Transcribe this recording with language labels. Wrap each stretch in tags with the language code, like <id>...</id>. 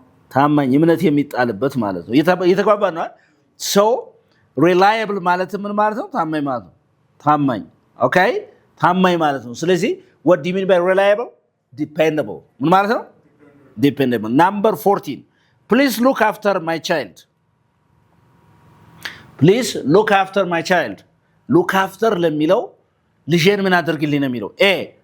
<am>ታማኝ እምነት የሚጣልበት ማለት ነው። እየተግባባን ነው አይደል?</am> <en>so reliable</en> <am>ማለት ምን ማለት ነው? ታማኝ ማለት ነው። ታማኝ okay ታማኝ ማለት ነው። ስለዚህ</am> <en>what do you mean by reliable? Dependable.</en> <am>ምን ማለት ነው?</am> <en>Dependable. Number 14. Please look after my child. Please look after my child.</en> <am>Look after ለሚለው ልጄን ምን አድርግልኝ ነው የሚለው። A.</am>